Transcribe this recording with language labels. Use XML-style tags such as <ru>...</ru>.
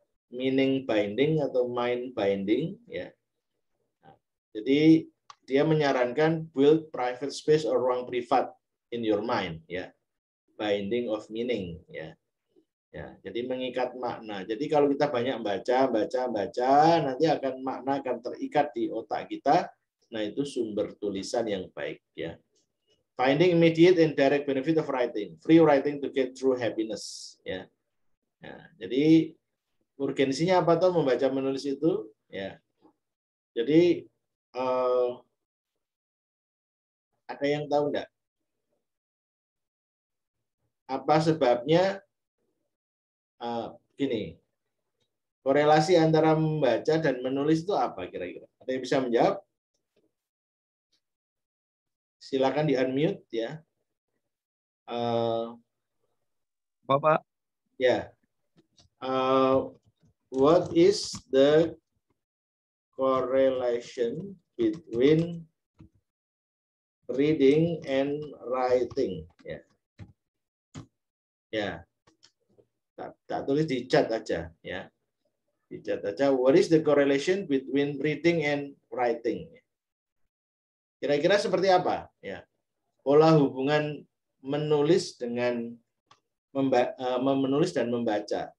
<en>Meaning binding atau mind binding, ya.</en> <id>Nah, jadi dia menyarankan</id> <en>build private space or</en> <id>ruang privat</id> <en>in your mind, ya. Binding of meaning,</en> <id>ya. Ya, jadi mengikat makna. Jadi kalau kita banyak baca, nanti makna akan terikat di otak kita. Nah, itu sumber tulisan yang baik ya.</id> <en>Finding immediate and direct benefit of writing. Free writing to get true happiness ya.</en> <id>Nah, jadi urgensinya apa tuh membaca menulis itu ya. Jadi ada yang tahu enggak? Apa sebabnya gini? Korelasi antara membaca dan menulis itu apa kira-kira? Ada yang bisa menjawab? Silakan di unmute ya. Bapak. Ya.</id> <en>What is the correlation between reading and writing?</en> <id>Ya. Ya. Tak tulis di chat aja ya. Di chat aja.</id> <en>What is the correlation between reading and writing?</en> <id>Kira-kira seperti apa? Ya. Pola hubungan menulis dengan menulis dan membaca.</id>